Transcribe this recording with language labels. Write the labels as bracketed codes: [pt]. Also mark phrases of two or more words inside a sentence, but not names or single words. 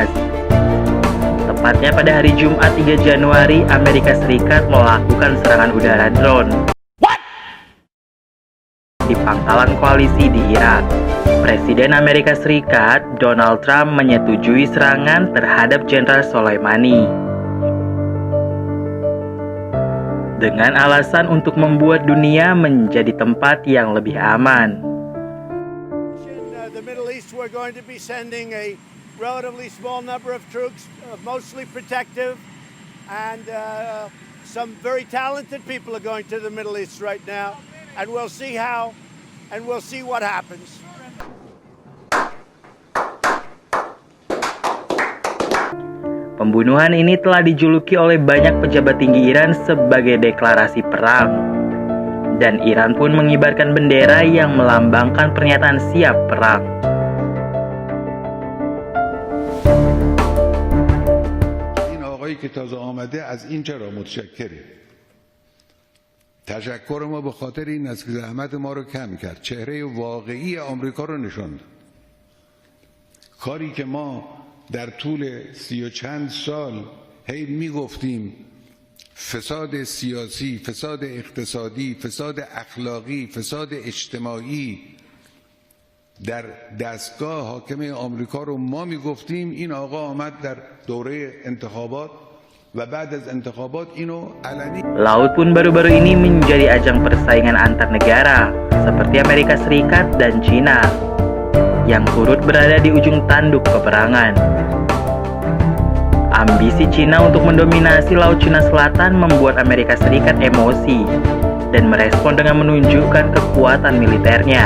[id] Tepatnya pada hari Jumat 3 Januari, Amerika Serikat melakukan serangan udara drone di pangkalan koalisi di Irak. Presiden Amerika Serikat, Donald Trump, menyetujui serangan terhadap Jenderal Soleimani dengan alasan untuk membuat dunia menjadi tempat yang lebih aman. [en] The Middle East, we're going to be sending a relatively small number of troops, mostly protective, and some very talented people are going to the Middle East right now, and we'll see how, and we'll see what happens. [id] Pembunuhan ini telah dijuluki oleh banyak pejabat tinggi Iran sebagai deklarasi perang. Dan Iran pun mengibarkan bendera yang melambangkan pernyataan siap perang. [fa] این آقایی که تازه آمده از این چرا متشکره. تشکر ما به خاطر این است که زحمت ما رو کم کرد. چهره واقعی آمریکا رو نشوند. کاری که ما در طول 30 و چند سال هی میگفتیم فساد سیاسی، فساد اقتصادی، فساد اخلاقی، فساد اجتماعی در دستگاه حاکمه آمریکا رو ما میگفتیم، این آقا آمد در دوره انتخابات و بعد از انتخابات اینو علنی. [id] Laut pun baru-baru ini menjadi ajang persaingan antar negara seperti Amerika Serikat dan Cina yang turut berada di ujung tanduk peperangan. Ambisi Cina untuk mendominasi Laut Cina Selatan membuat Amerika Serikat emosi dan merespon dengan menunjukkan kekuatan militernya.